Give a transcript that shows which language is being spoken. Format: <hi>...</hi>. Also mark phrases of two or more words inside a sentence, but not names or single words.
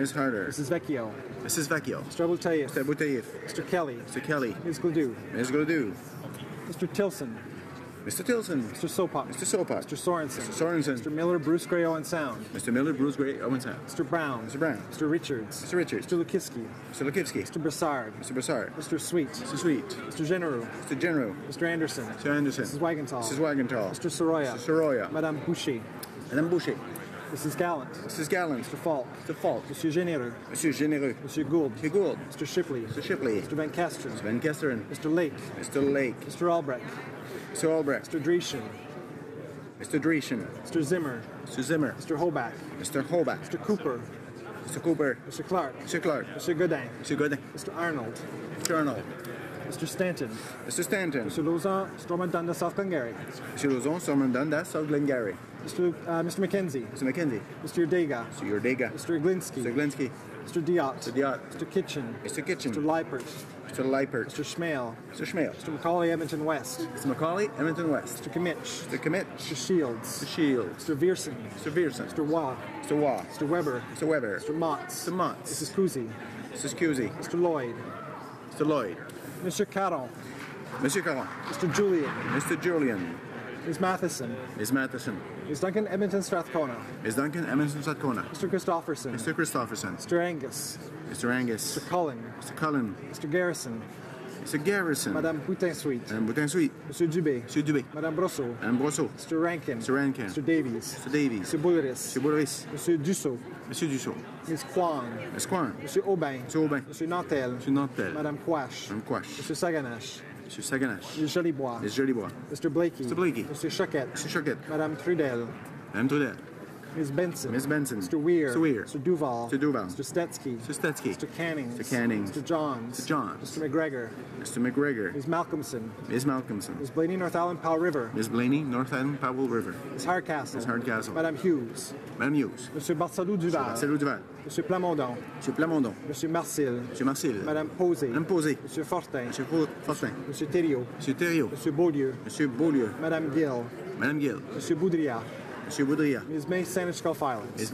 <en>order. Mrs. Vecchio. Mrs. Vecchio. Mr. Abultaif. Mr. Abultaif. Mr. Kelly. Mr. Kelly. Ms. Gladue. Ms. Gladue. Mr. Tilson. Mr. Tilson. Mr. Sopak. Mr. Sopak. Mr. Sorensen. Mr. Sorensen. Mr. Miller, Bruce Gray, Owen Sound. Mr. Miller, Bruce Gray, Owen Sound. Mr. Brown. Mr. Brown. Mr. Richards. Mr. Richards. Mr. Lukiski. Mr. Lukivsky. Mr. Brassard. Mr. Brassard. Mr. Sweet. Mr. Sweet. Mr. General. Mr. General. Mr. Anderson. Mr. Anderson. Mrs. Wagenthal. Mrs. Wagenthal. Mr. Soroya. Mr. Soroya. Madame Boucher. Madame Boucher. Mrs. Gallant. Mrs. Gallant. Mr. Falk. Mr. Falk. Monsieur Généreux. Monsieur Généreux. Monsieur Gould. Monsieur Gould. Mr. Shipley. Mr. Shipley. Mr. Van Kesteren. Mr. Van Kesteren. Mr. Lake. Mr. Lake. Mr. Albrecht. Mr. Albrecht. Mr. Dreschen. Mr. Dreschen. Mr. Zimmer. Mr. Zimmer. Mr. Hoback. Mr. Hoback. Mr. Cooper. Mr. Cooper. Mr. Clark. Mr. Clark. Mr. Godin. Mr. Godin. Mr. Arnold. Mr. Arnold. Mr. Stanton. Mr. Stanton. Mr. Lauzon, Stormont Dundas, South Glengarry. Mr. Lauzon, Stormont Dundas, South Glengarry. Mr. McKenzie. Mr. McKenzie. Mr. Urdega. Mr. Urdega. Mr. Iglinski. Mr. Glinski. Mr. Diot. Mr. Diot. Mr. Kitchen. Mr. Kitchen. Mr. Leipert. Mr. Leipert. Mr. Schmale. Mr. Schmale. Mr. Macaulay, Edmonton West. Mr. Macaulay, Edmonton West. Mr. Kimmich. Mr. Kimmich. Mr. Shields. Mr. Shields. Mr. Viersen. Mr. Viersen. Mr. Waugh. Mr. Waugh. Mr. Weber. Mr. Weber. Mr. Motts. Mr. Motts. Mrs. Kuzi. Mrs. Cusey. Mr. Lloyd. Mr. Lloyd. Mr. Caron. Monsieur Caron. Mr. Julian. Mr. Julian. Ms. Matheson. Ms. Matheson. Ms. Duncan, Edmonton, Strathcona. Ms. Duncan, Edmonton, Strathcona. Mr. Christofferson. Mr. Christofferson. Mr. Angus. Mr. Angus. Mr. Cullen. Mr. Cullen. Mr. Garrison. Mr. Garrison. Madame Boutin-Sweet. Madame Boutin-Sweet. Monsieur Dubé. Monsieur Dubé. Madame Brosseau. Madame Brosseau. Mr. Rankin. Mr. Rankin. Mr. Davies. Mr. Davies. Mr. Boulris. Mr. Boulris. Monsieur Dussault. Monsieur Dussault. Ms. Kwan. Ms. Kwan. Monsieur Aubin. Monsieur Aubin. Monsieur Nantel. Monsieur Nantel. Madame Quash. Madame Quash. Monsieur Saganache. Monsieur Saganache. Ms. Jolibois. Ms. Jolibois. Mr. Blakey. Mr. Blakey. Monsieur Choquette. Mr. Choquette. Madame Trudel. Madame Trudel. Ms. Benson. Ms. Benson. Mr. Weir. Mr. Weir. Mr. Duval. Mr. Duval. Mr. Stetsky. Mr. Stetsky. Mr. Cannings. Mr. Cannings. Mr. Johns. Mr. Johns. Mr. McGregor. Mr. McGregor. Ms. Malcolmson. Ms. Malcolmson. Ms. Blaney, North Island, Powell River. Ms. Blaney, North Island, Powell River. Ms. Hardcastle. Ms. Hardcastle. Madame Hughes. Madame Hughes. Monsieur Barcelou Duval. Marcelo Duval. Monsieur Plamondon. Monsieur Plamondon. Monsieur Marcil. Monsieur Marcil. Madame Posé. Madame Posé. Monsieur Fortin. Monsieur Fortin. Monsieur Thériault. Monsieur Thériault. Monsieur Beaulieu. Monsieur Beaulieu. Madame Gill. Madame Gill. Monsieur Boudria. Monsieur Boudria. Ms. May, Sandwich Gulf Islands. Ms.</en>